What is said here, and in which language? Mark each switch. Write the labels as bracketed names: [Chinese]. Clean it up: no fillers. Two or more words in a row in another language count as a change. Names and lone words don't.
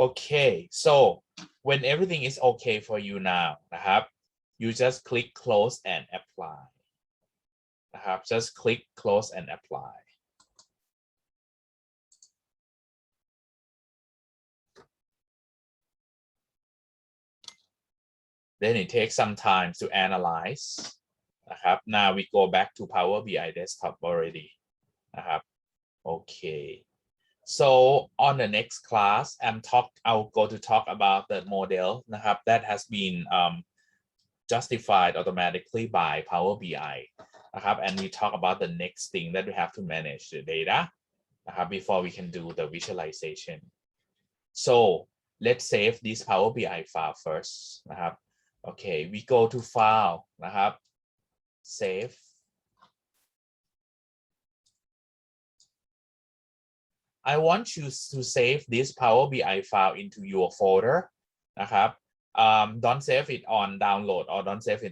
[English] Okay, so when everything is okay for you now [Thai] นะครับ [English] you just click close and apply [Thai] นะครับ [English] just click close and apply then it takes some time to analyze [Thai] นะครับ [English] now we go back to Power BI desktop already [Thai] นะครับ [English] okay so on the next class I'll go to talk about the model [Thai] นะครับ [English] that has been justified automatically by Power BI [Thai] นะครับ [English] and we talk about the next thing that we have to manage the data [Thai] นะครับ [English] before we can do the visualization so let's save this Power BI file first [Thai] นะครับ [English] okay we go to file [Thai] นะครับ [English] save I want you to save this Power BI file into your folder [Thai] นะครับ [English] don't save it on download or don't save it